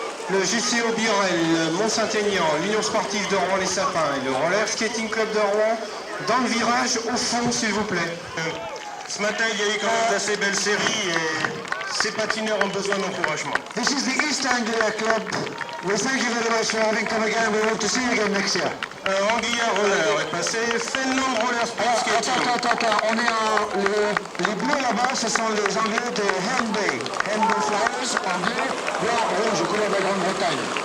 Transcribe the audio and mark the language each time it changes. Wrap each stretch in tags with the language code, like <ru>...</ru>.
<fr>Le JCO Biorel, Mont-Saint-Aignan, l'Union Sportive de Rouen les Sapins et le Roller Skating Club de Rouen dans le virage au fond s'il vous plaît. Ce matin il y a eu quand même d'assez belles séries et ces patineurs ont besoin d'encouragement.</fr> <en>This is the East Anglia Club. We thank you very much for having come again. We hope to see you again next year.</en> <fr>Anguilla Roller est passé, Fenland Roller Speed Skating. Attends, on est les bleus là-bas, ce sont les Anglais de Henbay. Henbay Flyers, anglais, blanc, rouge, couleur de la Grande-Bretagne.</fr>